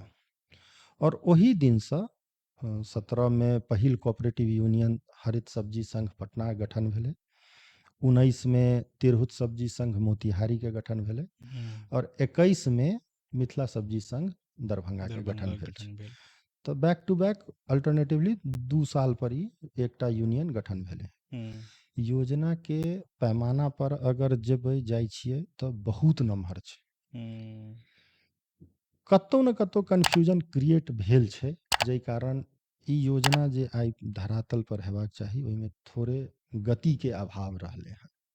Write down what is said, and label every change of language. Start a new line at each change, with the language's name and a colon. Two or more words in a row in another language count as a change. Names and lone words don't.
Maithili: और ओही दिनसँ 17 में पहिल
English: cooperative union
Maithili: हरित सब्जी संघ पटना गठन भेलै, 19 में तिरहुत सब्जी संघ मोतिहारी के गठन भेलै, और 21 में मिथिला सब्जी संघ दरभंगा के गठन भेल छै। तो
English: back to back alternatively
Maithili: 2 साल पर ही एकटा यूनियन गठन भेलै। योजना के पैमाना पर अगर जेबै जाइ छियै तऽ बहुत नमहर छै, कतौ न कतौ
English: confusion create
Maithili: भेल छै, जाहि कारण ई योजना जे आइ धरातल पर हेबाक चाही ओहिमे थोड़े गति के अभाव रहलै हँ।